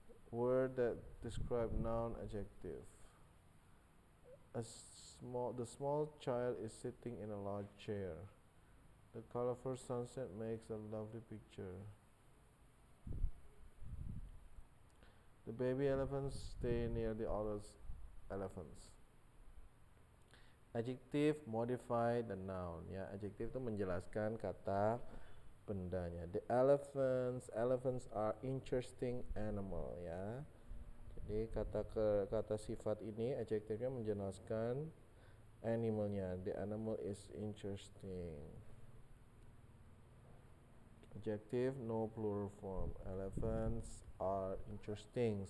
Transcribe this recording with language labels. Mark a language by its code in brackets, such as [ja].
[en] Word that describe noun, adjective. The small child is sitting in a large chair. The colorful sunset makes a lovely picture. The baby elephants stay near the other elephants. Adjective modify the noun ya. [id] Adjective itu menjelaskan kata bendanya. [en] The elephants are interesting animal ya. [id] Jadi kata sifat ini adjektifnya menjelaskan animalnya. [en] The animal is interesting. Adjective no plural form. Elephants are interesting.